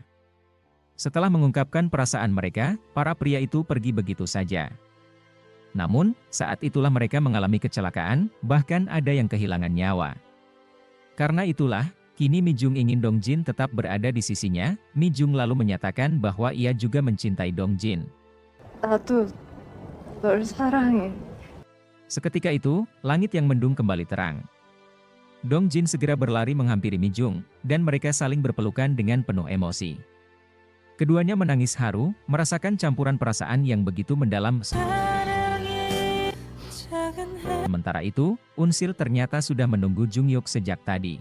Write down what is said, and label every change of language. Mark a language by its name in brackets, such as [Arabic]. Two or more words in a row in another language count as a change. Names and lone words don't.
[Indonesian] Setelah mengungkapkan perasaan mereka, para pria itu pergi begitu saja. Namun, saat itulah mereka mengalami kecelakaan, bahkan ada yang kehilangan nyawa. Karena itulah, kini Mi Jung ingin Dong Jin tetap berada di sisinya. Mi Jung lalu menyatakan bahwa ia juga mencintai Dong Jin. [Korean] 나도 널 사랑해. [Indonesian] Seketika itu, langit yang mendung kembali terang. Dong Jin segera berlari menghampiri Mi Jung, dan mereka saling berpelukan dengan penuh emosi. Keduanya menangis haru, merasakan campuran perasaan yang begitu mendalam. Sementara itu, Unsil ternyata sudah menunggu Jung Hyuk sejak tadi.